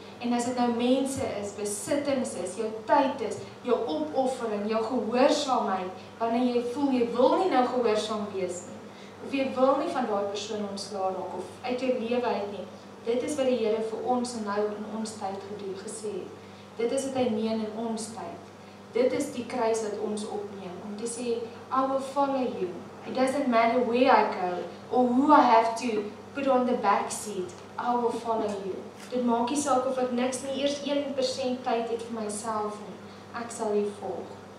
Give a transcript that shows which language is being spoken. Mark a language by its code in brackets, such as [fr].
[af] En as dit nou mense is, besittings is, jou tyd is, jou opoffering, jou gehoorsaamheid, wanneer jy voel, jy wil nie nou gehoorsaam wees nie, of jy wil nie van daai persoon ontslae raak, of uit jou lewe uit nie. Dit is wat die Here vir ons nou in ons tyd gedoen, gesê het. Dit is wat hy meen in ons tyd. Dit is die kruis wat ons opneem, om te sê, [en] I will follow you. It doesn't matter where I go, or who I have to put on the back seat, I will follow you. [af] Dit maak nie saak of ek niks nie, eers 1% tyd het vir myself nie. Ek sal U volg.